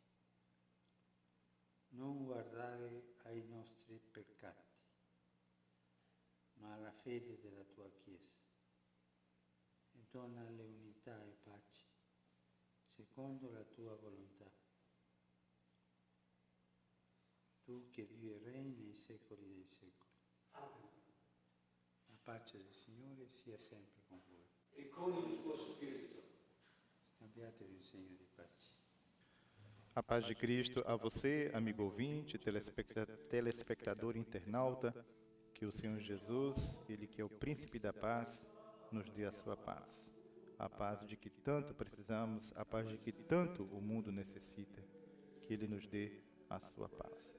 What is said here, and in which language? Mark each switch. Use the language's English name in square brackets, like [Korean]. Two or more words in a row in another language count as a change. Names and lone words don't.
[Italian] Non guardare ai nostri peccati, ma alla fede della tua Chiesa, e donale unità e pace, secondo la tua volontà. Tu che vivi e regni nei secoli dei secoli. Amen. pace del Signore sia sempre con voi. E con il tuo spirito. Abbiatevi un segno di pace. [Portuguese] A paz de Cristo a você, amigo ouvinte, telespectador internauta, que o Senhor Jesus, Ele que é o príncipe da paz, nos dê a sua paz. A paz de que tanto precisamos, a paz de que tanto o mundo necessita, que Ele nos dê a sua paz.